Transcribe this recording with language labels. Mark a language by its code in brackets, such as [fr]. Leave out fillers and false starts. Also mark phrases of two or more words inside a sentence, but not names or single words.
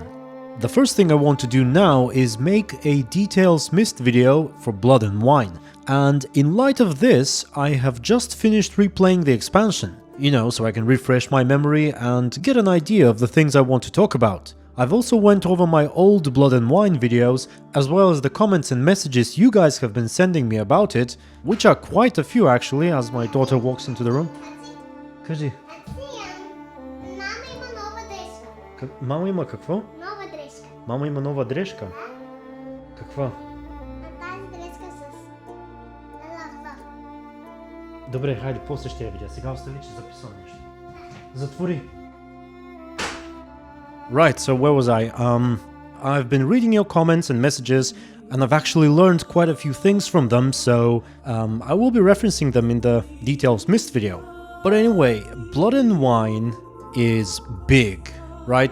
[en] The first thing I want to do now is make a details missed video for Blood and Wine, and in light of this, I have just finished replaying the expansion, so I can refresh my memory and get an idea of the things I want to talk about. I've also went over my old Blood and Wine videos, as well as the comments and messages you guys have been sending me about it, which are quite a few actually, as my daughter walks into the room. [bg] Кажи. Мама има нова дрежка. Мама има какво? Нова дрежка. Мама има нова дрежка? Каква? Тази дрежка с лъва. Добре, хайде, после ще я видя. Сега остави, че записвам нещо. Затвори! [en] Right, so where was I? I've been reading your comments and messages, and I've actually learned quite a few things from them, so I will be referencing them in the Details Missed video. But anyway, Blood and Wine is big, right?